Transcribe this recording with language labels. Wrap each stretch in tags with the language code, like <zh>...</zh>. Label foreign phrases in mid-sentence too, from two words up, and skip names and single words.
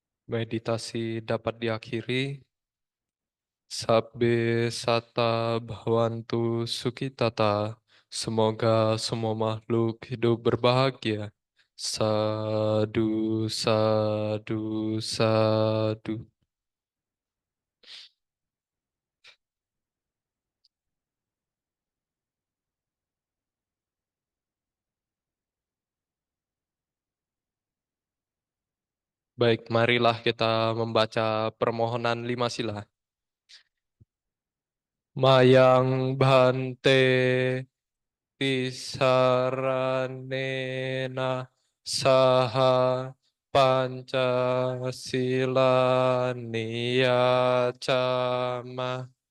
<id>Meditasi dapat diakhiri.</id> <pi>Sabbe sata bhavantu sukhitata.</pi> <id>Semoga semua makhluk hidup berbahagia.</id> <pi>Sadu, sadu, sadu.</pi> <id>Baik, marilah kita membaca permohonan 5 sila.</id> <pi>Mayang bhante tisaranena saha pancasila niyacama</pi>